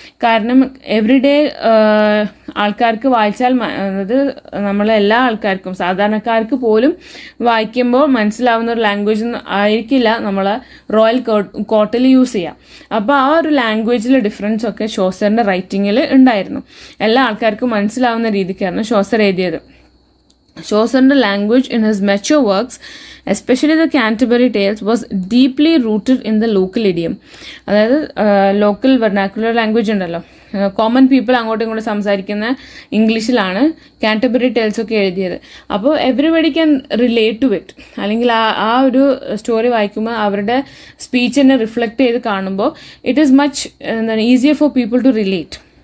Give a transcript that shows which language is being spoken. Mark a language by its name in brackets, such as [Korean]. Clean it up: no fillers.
[Malayalam] കാരണം എവറിഡേ ആൾക്കാർക്ക് വായിച്ചാൽ, അതായത് നമ്മളെല്ലാ ആൾക്കാർക്കും സാധാരണക്കാർക്ക് പോലും വായിക്കുമ്പോൾ മനസ്സിലാവുന്ന ഒരു ലാംഗ്വേജ് ആയിരിക്കില്ല നമ്മൾ റോയൽ കോർട്ടിൽ യൂസ് ചെയ്യുക. അപ്പോൾ ആ ഒരു ലാംഗ്വേജിലെ ഡിഫറൻസ് ഒക്കെ ഷോസറിന്റെ റൈറ്റിങ്ങിൽ ഉണ്ടായിരുന്നു. എല്ലാ ആൾക്കാർക്കും മനസ്സിലാവുന്ന രീതിക്കായിരുന്നു ഷോസർ എഴുതിയത്. [English] ഷോസറിന്റെ language in his mature works, especially the Canterbury Tales, was deeply rooted in the local idiom. [Malayalam] അതായത് ലോക്കൽ വെർനാക്കുലർ ലാംഗ്വേജ് ഉണ്ടല്ലോ, കോമൺ പീപ്പിൾ അങ്ങോട്ടും ഇങ്ങോട്ടും സംസാരിക്കുന്ന ഇംഗ്ലീഷിലാണ് കാൻറ്റർബറി ടെയിൽസ് ഒക്കെ എഴുതിയത്. അപ്പോൾ [English] everybody can relate to it, [Malayalam] അല്ലെങ്കിൽ ആ ഒരു സ്റ്റോറി വായിക്കുമ്പോൾ അവരുടെ സ്പീച്ചിനെ റിഫ്ലക്റ്റ് ചെയ്ത് കാണുമ്പോൾ ഇറ്റ് ഈസ് മച്ച് എന്താണ് [English] Easier for people to relate.